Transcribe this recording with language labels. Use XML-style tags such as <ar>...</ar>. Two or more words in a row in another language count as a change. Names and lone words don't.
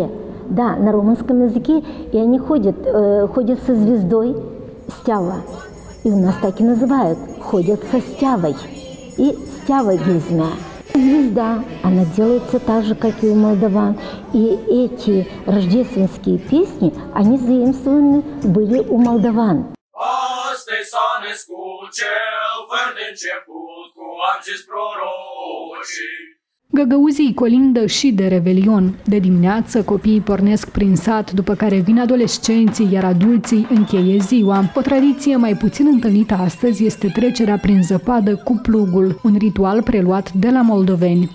<ru>Да, на румынском языке, и они ходят со звездой стява. И у нас так и называют, ходят со стявой. И стява гизмя. Звезда, она делается так же, как и у молдаван. И эти рождественские песни, они заимствованы были у молдаван.</ru> <ro>Găgăuzii colindă și de Revelion. De dimineață, copiii pornesc prin sat, după care vin adolescenții, iar adulții încheie ziua. O tradiție mai puțin întâlnită astăzi este trecerea prin zăpadă cu plugul, un ritual preluat de la moldoveni.</ro>